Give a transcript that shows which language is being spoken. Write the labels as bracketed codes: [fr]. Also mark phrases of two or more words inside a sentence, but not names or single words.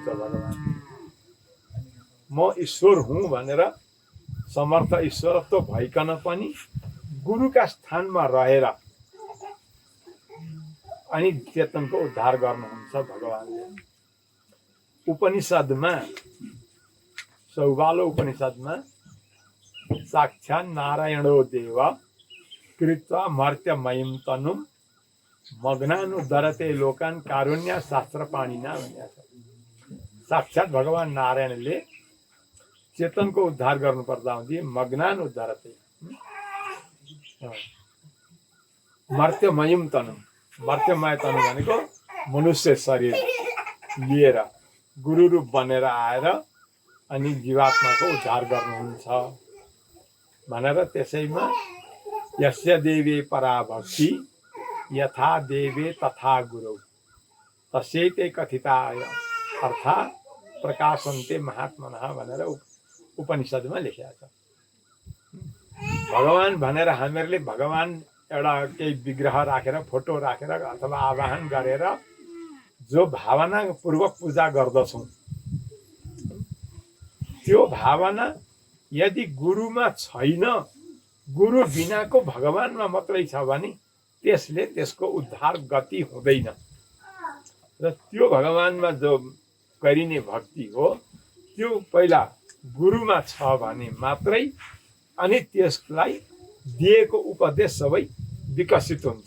[ne] भगवान म ईश्वर हुँ भनेर समर्थ ईश्वरत्व भइकन पनि गुरुका स्थानमा रहेर अनि चेतनको उद्धार गर्नुहुन्छ भगवानले। उपनिषदमा सौबालो उपनिषदमा [sa] साक्षात् नारायणो देव कृत्वा मर्त्यमयीं तनुं मग्नानुदरते लोकान् कारुण्य शास्त्र पाणिना [ne] भनेको छ। साक्षात् भगवान नारायणले चेतनको उद्धार गर्नुपर्दा हुँदी [sa] मग्नानुदरते मर्त्यमयीं तनुं [ne] मर्त्यमय तनु भनेको मनुष्य शरीर लिएर गुरु रूप बनेर आएर अनि जीवात्माको उद्धार गर्नुहुन्छ भनेर त्यसैमा [sa] यस्य देवे पराभक्ति यथा देवे तथा गुरु तस्यैते कथिताय अर्था प्रकाशन्ते महात्मनः [ne] भनेर उपनिषदमा लेखेको छ। भगवान भनेर हामीहरूले भगवान एउटा केही विग्रह राखेर फोटो राखेर अथवा आवाहन गरेर जो भावना पूर्वक पूजा गर्दछौँ त्यो भावना यदि गुरुमा छैन गुरु बिनाको भगवानमा मात्रै छ भने त्यसले त्यसको उद्धार गति हुँदैन र त्यो भगवानमा जो गरिने भक्ति हो त्यो पहिला गुरुमा छ भने मात्रै अनि त्यसलाई दिएको उपदेश सबै विकसित हुन्छन्।